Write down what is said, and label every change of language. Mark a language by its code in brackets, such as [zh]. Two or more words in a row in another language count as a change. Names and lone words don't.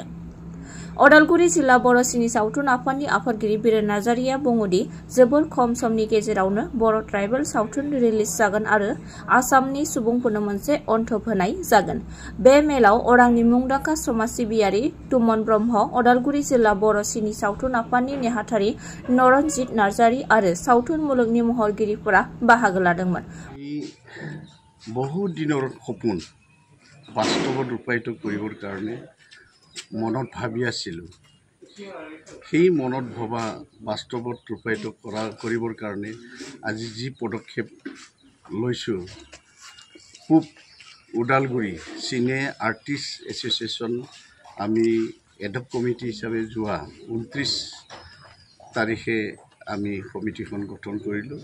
[brx] अदालगुरि जिल्ला बर' सिनि सावथुन आफादनि आफादगिरि बिरेन नार्जारिया बुङोदि जोबोर खम समनि गेजेरावनो बर' ट्राइबेल सावथुन रिलिज जागोन आरो आसामनि सुबुंफोरनो मोनसे अनथोब होनाय जागोन। बे मेलाव अरांनि मुंदांखा समाज सिबियारि तुमन ब्रह्म, अदालगुरि जिल्ला बर' सिनि सावथुन आफादनि नेहाथारि नरनजित नार्जारि आरो सावथुन मुलुगनि महरगिरिफोरा बाहागो लादोंमोन। [as] বহু দিনৰ সপোন বাস্তৱত ৰূপায়িত কৰিবৰ কাৰণে মনত ভাবি আছিলোঁ। সেই মনত ভবা বাস্তৱত ৰূপায়িত কৰিবৰ কাৰণে আজি যি পদক্ষেপ লৈছোঁ, পূব ওদালগুৰি চিনে আৰ্টিষ্ট এছ'চিয়েশ্যন আমি এডক কমিটি হিচাপে যোৱা 29 তাৰিখে আমি কমিটিখন গঠন কৰিলোঁ।